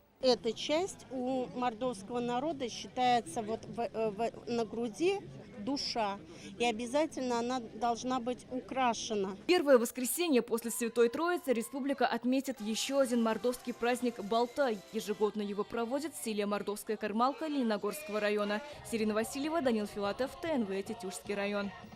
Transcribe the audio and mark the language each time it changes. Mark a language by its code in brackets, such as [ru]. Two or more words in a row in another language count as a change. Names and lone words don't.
[ru] Эта часть у мордовского народа считается вот на груди душа, и обязательно она должна быть украшена. Первое воскресенье после Святой Троицы республика отметит еще один мордовский праздник Балтай. Ежегодно его проводит в селе Мордовская Кармалка Лениногорского района. Сирина Васильева, Данил Филатов, ТНВ Тетюшский район.